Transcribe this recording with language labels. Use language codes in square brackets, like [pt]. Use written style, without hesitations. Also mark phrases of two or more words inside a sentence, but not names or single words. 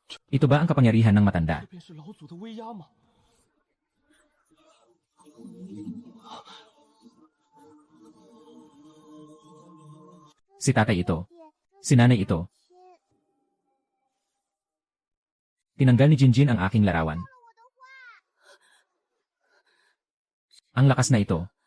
[tl] Ito ba ang kapangyarihan ng matanda? [zh] 这便是老祖的威压吗？ [tl] Si tatay ito. Si nanay ito. Tinanggal ni Jinjin ang aking larawan. Ang lakas na ito.